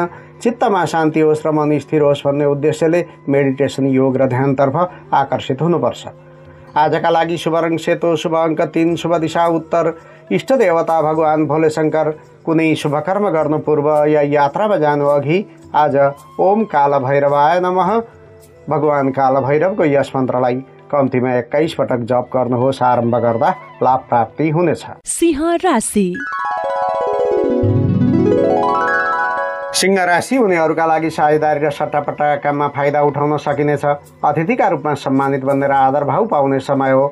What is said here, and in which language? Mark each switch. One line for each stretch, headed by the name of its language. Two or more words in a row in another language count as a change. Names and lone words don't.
Nepali: चित्तमा शान्ति होस् र मन स्थिर होस् भन्ने उद्देश्यले मेडिटेसन, योग र ध्यानतर्फ आकर्षित हुनुपर्छ। आजका लागि शुभ रङ सेतो, शुभ अङ्क 3, शुभ दिशा उत्तर, इष्ट देवता भगवान भोले शङ्कर। कुनै शुभ कर्म गर्नु पूर्व या यात्रामा जानु अघि आज
Sanskrit: ओम काल भैरवाय नमः
Nepali: भगवान काल भैरवको यस मन्त्रलाई कम्तीमा 21 पटक जप गर्नुहोस्। आरम्भ गर्दा लाभ प्राप्ति हुनेछ। सिंह राशि। सिंह राशि हुनेहरूका लागि साझेदारी र सट्टापट्टाका काममा फाइदा उठाउन सकिनेछ। अतिथिका रूपमा सम्मानित बनेर आदर भाव पाउने समय हो।